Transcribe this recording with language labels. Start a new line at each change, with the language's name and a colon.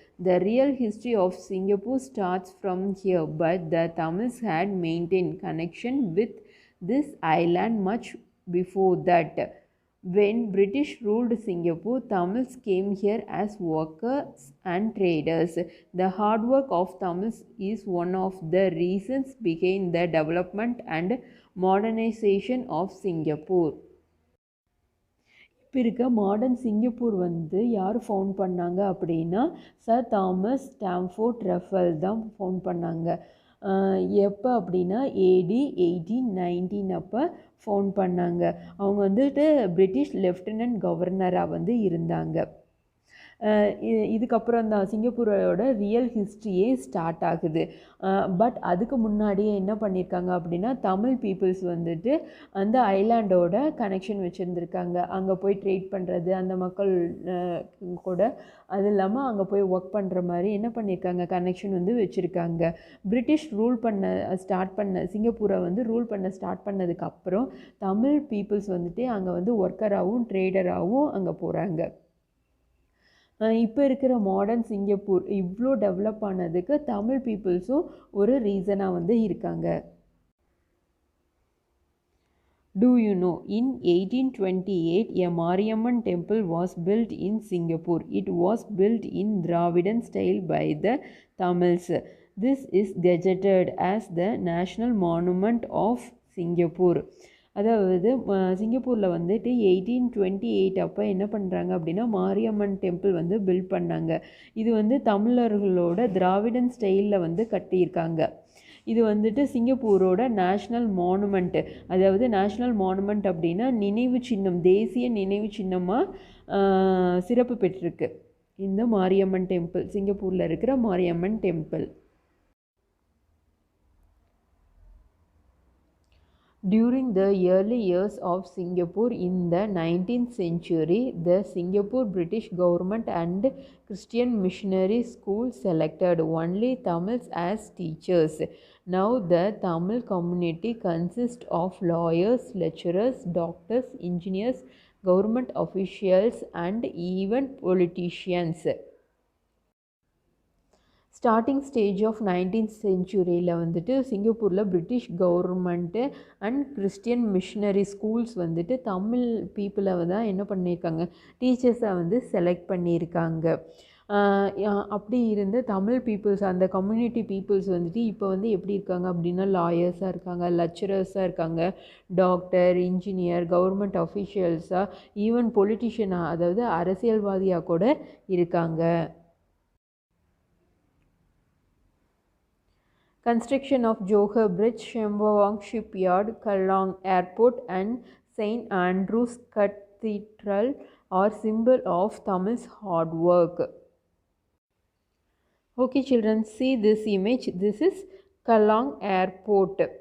English: The real history of Singapore starts from here, but the Tamils had maintained connection with this island much before that. When British ruled Singapore, Tamils came here as workers and traders. The hard work of Tamils is one of the reasons behind the development and modernization of Singapore.
Tamil: இப்போ இருக்க modern Singapore யார் found பண்ணாங்க அப்படின்னா sir Thomas Stamford raffle தான் found பண்ணாங்க. எப்போ அப்படின்னா ஏடி 1819 அப்போ ஃபவுண்ட் பண்ணாங்க. அவங்க பிரிட்டிஷ் லெஃப்டினன்ட் கவர்னராக இருந்தாங்க. இதுக்கப்புறம் தான் சிங்கப்பூரோட ரியல் ஹிஸ்ட்ரியே ஸ்டார்ட் ஆகுது. பட் அதுக்கு முன்னாடியே என்ன பண்ணியிருக்காங்க அப்படின்னா தமிழ் பீப்புள்ஸ் அந்த ஐலாண்டோட கனெக்ஷன் வச்சுருந்துருக்காங்க. அங்கே போய் ட்ரேட் பண்ணுறது அந்த மக்கள் கூட, அது இல்லாமல் அங்கே போய் ஒர்க் பண்ணுற மாதிரி என்ன பண்ணியிருக்காங்க கனெக்ஷன் வச்சுருக்காங்க. பிரிட்டிஷ் ரூல் பண்ண சிங்கப்பூரை ரூல் பண்ண ஸ்டார்ட் பண்ணதுக்கப்புறம் தமிழ் பீப்புள்ஸ் அங்கே ஒர்க்கராகவும் ட்ரேடராகவும் அங்கே போகிறாங்க. இப்போ இருக்கிற மாடர்ன் சிங்கப்பூர் இவ்வளோ டெவலப் ஆனதுக்கு தமிழ் பீப்புள்ஸும் ஒரு ரீசனாக இருக்காங்க.
English: Do you know, in 1828, a Mariamman temple was built in Singapore. It was built in Dravidian style by the Tamils. This is gazetted as the national monument of Singapore.
Tamil: அதாவது சிங்கப்பூரில் 1828 அப்போ என்ன பண்ணுறாங்க அப்படின்னா மாரியம்மன் டெம்பிள் பில்ட் பண்ணாங்க. இது தமிழர்களோட திராவிடன் ஸ்டைலில் கட்டியிருக்காங்க. இது சிங்கப்பூரோட நேஷ்னல் மானுமெண்ட். அதாவது நேஷ்னல் மானுமெண்ட் அப்படின்னா நினைவு சின்னம், தேசிய நினைவு சின்னமாக சிறப்பு பெற்றிருக்கு இந்த மாரியம்மன் டெம்பிள், சிங்கப்பூரில் இருக்கிற Mariamman temple.
English: During the early years of Singapore in the 19th century, the Singapore British government and Christian missionary school selected only Tamils as teachers. Now the Tamil community consists of lawyers, lecturers, doctors, engineers, government officials and even politicians. Starting stage of
Tamil: 19th சென்ச்சுரியில் சிங்கப்பூரில் British government and Christian missionary schools Tamil பீப்புளை தான் என்ன பண்ணியிருக்காங்க டீச்சர்ஸை select பண்ணியிருக்காங்க. அப்படி இருந்த Tamil peoples அந்த community peoples வந்துட்டு இப்போ வந்து எப்படி இருக்காங்க அப்படின்னா லாயர்ஸாக இருக்காங்க, லெக்சரர்ஸாக இருக்காங்க, டாக்டர், இன்ஜினியர், கவர்மெண்ட் அஃபிஷியல்ஸாக, ஈவன் பொலிட்டிஷியனாக அதாவது அரசியல்வாதியாக கூட இருக்காங்க.
English: Construction of Johor Bridge, Sembawang Shipyard, Kallang Airport and St. Andrew's Cathedral are symbol of Tamil's hard work. Okay children, see this image. This is Kallang Airport.